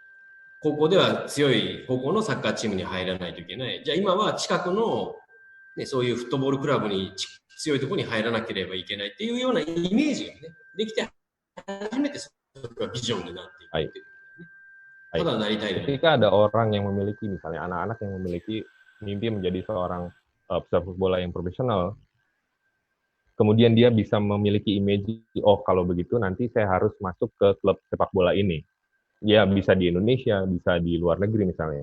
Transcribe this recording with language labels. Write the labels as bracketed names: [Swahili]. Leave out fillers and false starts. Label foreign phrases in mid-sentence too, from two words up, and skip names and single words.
[Japanese] 高校では強い高校のサッカーチームに入らないといけない。じゃあ今は近くの、ね、そういうフットボールクラブに強いところに入らなければいけないっていうようなイメージがね、できて初めてそれがビジョンになっていくっていう、ね。ただなりたい。 [Indonesian] Ketika ada orang yang memiliki, misalnya anak-anak yang memiliki mimpi menjadi seorang pesepak bola yang profesional, kemudian dia bisa memiliki image, oh kalau begitu nanti saya harus masuk ke klub sepak bola ini. Ya bisa di Indonesia, bisa di luar negeri misalnya.